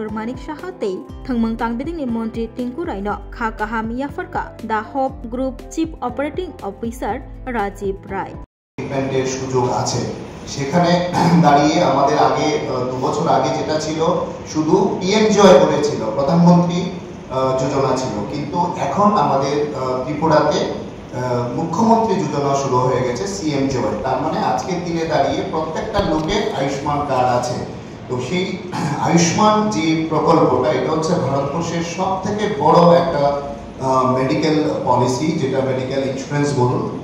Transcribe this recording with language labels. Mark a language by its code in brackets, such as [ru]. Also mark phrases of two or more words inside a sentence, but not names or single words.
[trp] Manik Saha tei thangmang tangbiding ni Montri Tinku Raino kha kaham yafarka The Hope Group [en] Chief Operating Officer [trp] Rajiv Rai [bn] ট্রিটমেন্টের সুযোগ আছে সেখানে দাঁড়িয়ে আমাদের আগে 2 বছর আগে যেটা ছিল শুধু পিএম জয় বলেছিল প্রধানমন্ত্রী যোজনা ছিল কিন্তু এখন আমাদের ত্রিপুরাতে মুখ্যমন্ত্রী যোজনা শুরু হয়ে গেছে সিএম জয় তার মানে আজকের দিনে দাঁড়িয়ে প্রত্যেকটা লোকের আয়ুষ্মান কার্ড আছে তো সেই আয়ুষ্মান যে প্রকল্পটা এটা হচ্ছে ভারতবর্ষের সবথেকে বড় একটা [en] medical policy [bn] যেটা [en] medical insurance [bn] বলুন